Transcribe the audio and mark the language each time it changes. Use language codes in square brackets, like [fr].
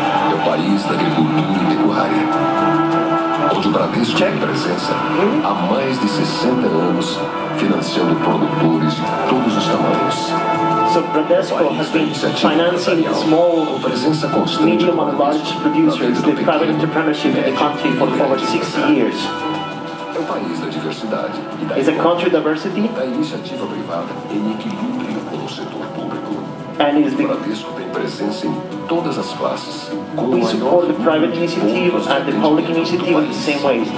[pt] É o país da agricultura e pecuária, onde o Bradesco tem presença há mais de 60 anos, financiando produtores de todos os tamanhos. [en] So Bradesco has been financing small, medium and large producers, the private entrepreneurship in the country for over 60 years. [pt] É o país da diversidade e da [en] It's a country diversity, [pt] da iniciativa privada em equilíbrio com o setor público. [en] and it is [pt] O Bradesco tem presença em todas as classes. [en] we support the private initiative and the public initiative in the same way.